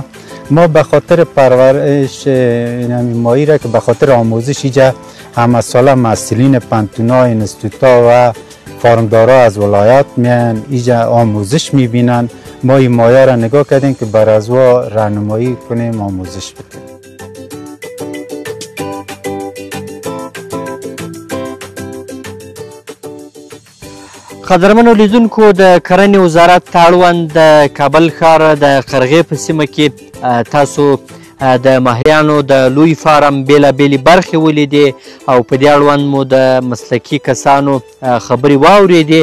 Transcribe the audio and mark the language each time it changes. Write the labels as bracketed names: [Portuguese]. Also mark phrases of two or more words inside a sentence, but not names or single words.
[Persian] ما به خاطر پرورش این ماهی را که به خاطر آموزش اینجا همه ساله مسئولین پنتونا، انستیتوتا و فارمدارا از ولایت میان اینجا آموزش میبینن. ما این ماهی را نگاه کردیم که بر از راهنمایی کنیم، آموزش بدیم. [Pashto] قدرمنو لیدونکو، د کرنې وزارت اړوند د کابل ښار د قرغې په سیمه کې تاسو د ماهیانو د لوی فارم بېلابېلې برخې ولیدې او په دې اړوند مو د مسلکي کسانو خبرې واورېدې.